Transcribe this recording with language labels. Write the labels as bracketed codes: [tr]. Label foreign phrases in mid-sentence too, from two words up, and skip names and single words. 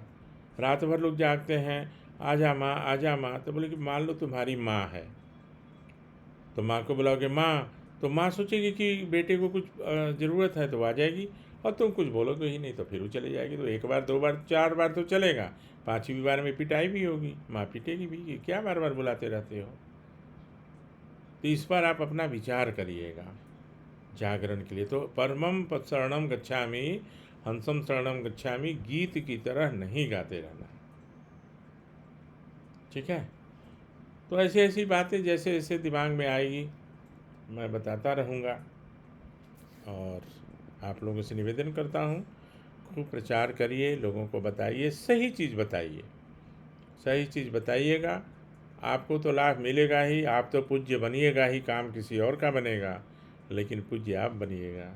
[hi] रात भर लोग जागते हैं, आजा माँ आजा माँ, तो बोले कि मान लो तुम्हारी माँ है, तो माँ को बुलाओगे माँ, तो माँ सोचेगी कि बेटे को कुछ ज़रूरत है तो आ जाएगी, और तुम कुछ बोलोगे ही नहीं तो फिर वो चले जाएगी। तो एक बार दो बार चार बार तो चलेगा, पाँचवीं बार में पिटाई भी होगी, माँ पिटेगी भी कि क्या बार बार बुलाते रहते हो। तो इस पर आप अपना विचार करिएगा जागरण के लिए। तो [pi] परमम शरणम गच्छामि, हंसम शरणम गच्छामि [hi] गीत की तरह नहीं गाते रहना, ठीक है। तो ऐसी ऐसी बातें जैसे जैसे दिमाग में आएगी मैं बताता रहूँगा, और आप लोगों से निवेदन करता हूँ खूब प्रचार करिए, लोगों को बताइए, सही चीज़ बताइए, सही चीज़ बताइएगा, आपको तो लाभ मिलेगा ही, आप तो पूज्य बनिएगा ही, काम किसी और का बनेगा, लेकिन पूज्य आप बनिएगा।